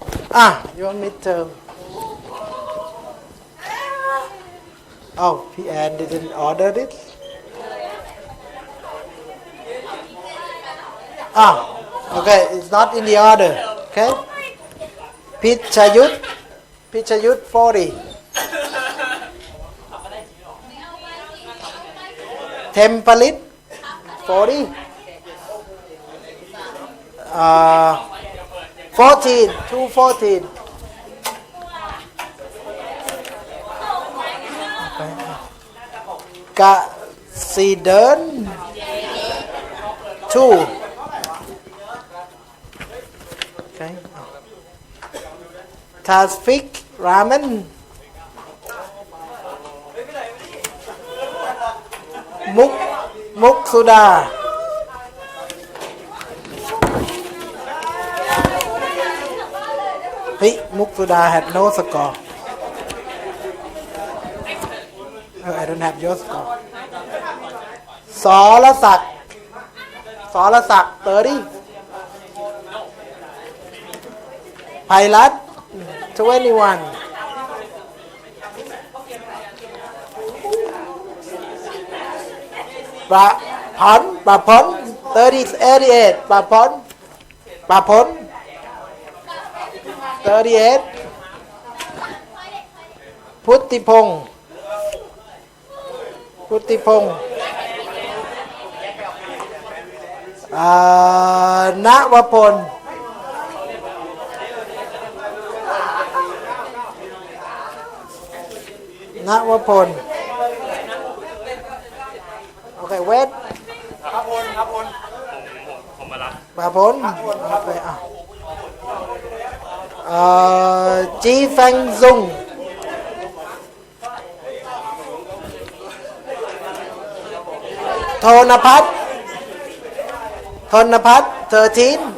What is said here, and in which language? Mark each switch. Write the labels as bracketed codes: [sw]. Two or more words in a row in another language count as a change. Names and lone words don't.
[en] your midterm. Oh, P.N. didn't order it. Okay, it's not in the order. Okay. Pichayut 40. Tempalit 40. 14, 214. Kasidan 2. Okay. Tasfik Ramen. Muk Suda. Muk Suda had no score. I don't have your score. Solasak 30. Pilot 21. Bapon 38. Bapon 38. Puttipong นวพล Okay, wait. [th] ผมมารับ [en] Bà Bốn. Okay, Chi Phan Dung. Thonapat 13.